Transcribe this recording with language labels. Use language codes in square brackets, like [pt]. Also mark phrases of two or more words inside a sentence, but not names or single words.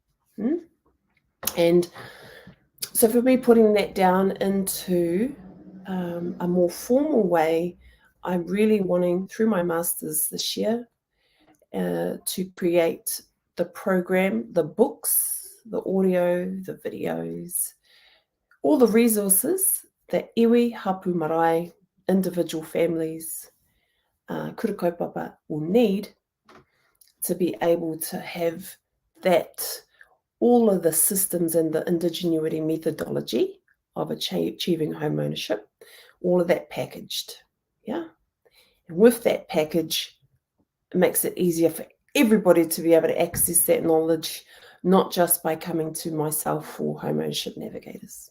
[en] And so for me, putting that down into a more formal way, I'm really wanting, through my master's this year, to create the program, the books, the audio, the videos, all the resources that [mi] iwi, hapu marae, [en] individual families, [mi] kura kaupapa [en] will need to be able to have that, all of the systems and the indigenuity methodology of achieving home ownership, all of that packaged. Yeah. And with that package, it makes it easier for everybody to be able to access that knowledge, not just by coming to myself or Home Ownership Navigators.